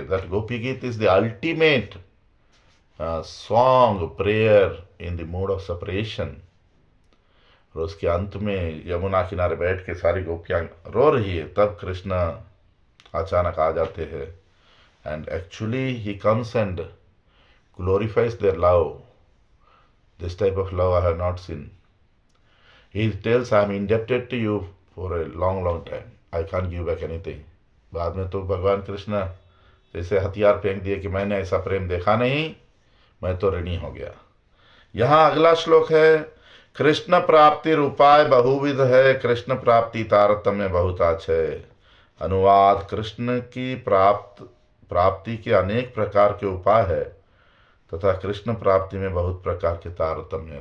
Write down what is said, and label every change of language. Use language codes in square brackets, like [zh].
[en] That Gopi Geet is the ultimate song prayer in the mood of separation. [hi] और उसके अंत में यमुना किनारे बैठ के सारी गोपियां रो रही है, तब कृष्ण अचानक आ जाते हैं। [en] And actually he comes and glorifies their love. This type of love I have not seen. He tells, I am indebted to you for a long, long time. I can't give back anything. [hi] बाद में तो भगवान कृष्ण जैसे हथियार फेंक दिए कि मैंने ऐसा प्रेम देखा नहीं, मैं तो ऋणी हो गया। यहाँ अगला श्लोक है, कृष्ण प्राप्ति उपाय बहुविध है, कृष्ण प्राप्ति तारतम्य बहुताच है। अनुवाद: कृष्ण की प्राप्ति के अनेक प्रकार के उपाय है तथा कृष्ण प्राप्ति में बहुत प्रकार के तारतम्य।